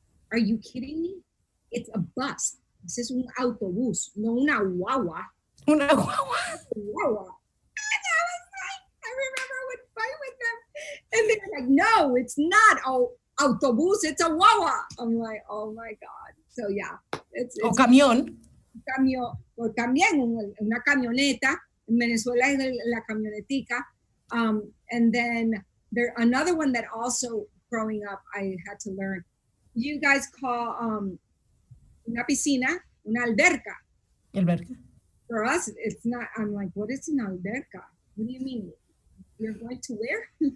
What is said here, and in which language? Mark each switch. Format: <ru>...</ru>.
<en>Are you kidding me? It's a bus. This is</en> <es>un autobús, no una guagua. Una guagua. Guagua.</es> <en>And I remember I would fight with them. And they were like, no, it's not autobús, it's a guagua. I'm like, oh my God. So yeah. It's</en> <es>o camión. Camión, o también una camioneta.</es> <en>In Venezuela</en> <es>es la camionetica.</es> <en>And then another one that also growing up I had to learn. You guys call</en> <es>una piscina una alberca. Alberca.</es> <en>For us, it's not. I'm like, what is an alberca? What do you mean? You're going to where?</en>